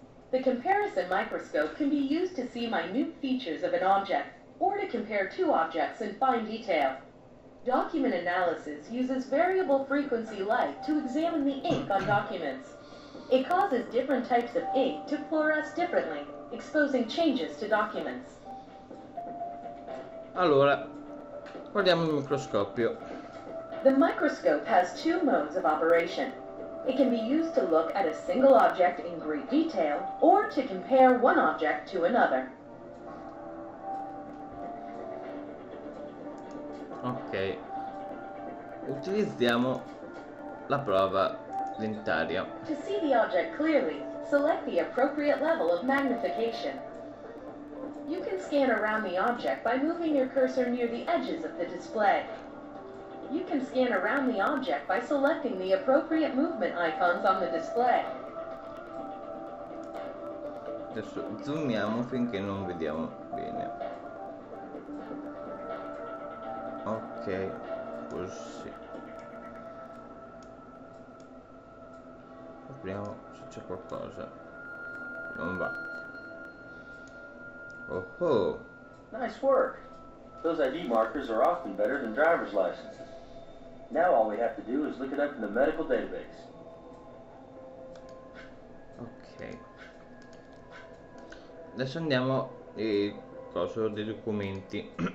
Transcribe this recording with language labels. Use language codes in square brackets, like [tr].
[en] The comparison microscope can be used to see minute features of an object, or to compare two objects in fine detail. Document analysis uses variable frequency light to examine the ink on documents. It causes different types of ink to fluoresce differently, exposing changes to documents. [it] Allora, guardiamo il microscopio. [en] The microscope has two modes of operation. It can be used to look at a single object in great detail, or to compare one object to another. [it] Ok, utilizziamo la prova dentaria. [en] To see the object clearly, select the appropriate level of magnification. You can scan around the object by moving your cursor near the edges of the display. You can scan around the object by selecting the appropriate movement icons on the display. [it] Adesso zoomiamo finché non vediamo bene. Ok, così. Apriamo se c'è qualcosa. Non va. Oh oh. [en] Nice work. Those ID markers are often better than driver's licenses. Now all we have to do is look it up in the medical database. Ok. [it] Adesso andiamo coso dei documenti.